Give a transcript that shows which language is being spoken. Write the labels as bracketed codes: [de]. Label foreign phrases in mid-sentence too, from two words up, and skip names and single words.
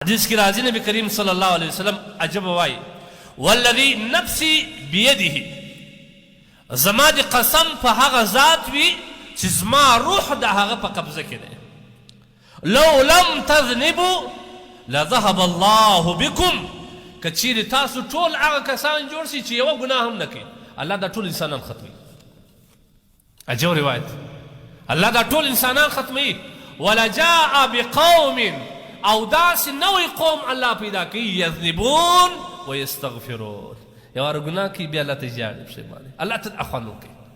[ps] حدیث کی راضی نبی کریم [ar] صلی اللہ علیہ وسلم [ps] عجب وائی [ar] والذی نفسی بیده [ps] زما دی قسم پا هغه ذات وی چې زما روح د هغه په قبضه کې دی [ar] لو لم تذنبوا لذهب الله بكم [ps] که چیرې تاسو ټول هغه کسان جوړ شي چې یوه ګناه هم نه کوي الله دا ټول انسانان ختموي عجب روایت الله دا ټول انسانان ختموي [ar] ولجاء بقوم [ps] او داسې نوی قوم الله پیدا کوي [ar] یذنبون ویستغفرون [ps] یو واره ګناه کوي بیا الله ته ژاړي پښیماني الله ته اخوان وکوي